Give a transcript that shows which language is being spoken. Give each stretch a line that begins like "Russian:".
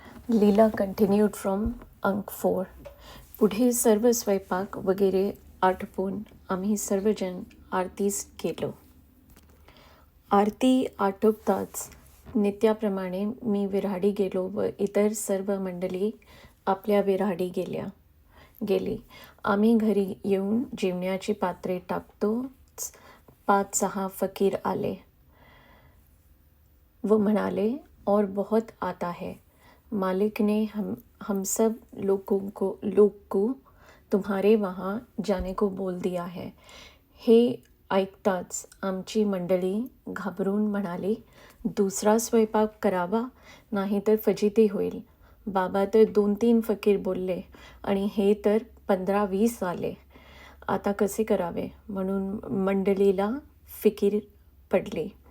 English: Leela continued from अंक 4.
Marathi: पुढे सर्व स्वयंपाक वगैरे आटपून आम्ही सर्वजण आरतीस गेलो. आरती आटोपताच नित्याप्रमाणे मी विऱ्हाडी गेलो व इतर सर्व मंडळी आपल्या विऱ्हाडी गेली. आम्ही घरी येऊन जेवणाची पात्रे टाकतोच 5-6 फकीर आले वो म्हणाले,
Hindi: और बहुत आता है. मालिक ने हम सब लोगों को तुम्हारे वहाँ जाने को बोल दिया है.
Marathi: हे ऐकताच आमची मंडळी घाबरून म्हणाली, दुसरा स्वयंपाक करावा, नाहीतर फजिती होईल. बाबा तर 2-3 फकीर बोलले आणि हे तर 15-20 आले. आता कसे करावे म्हणून मंडळीला फिकीर पडली.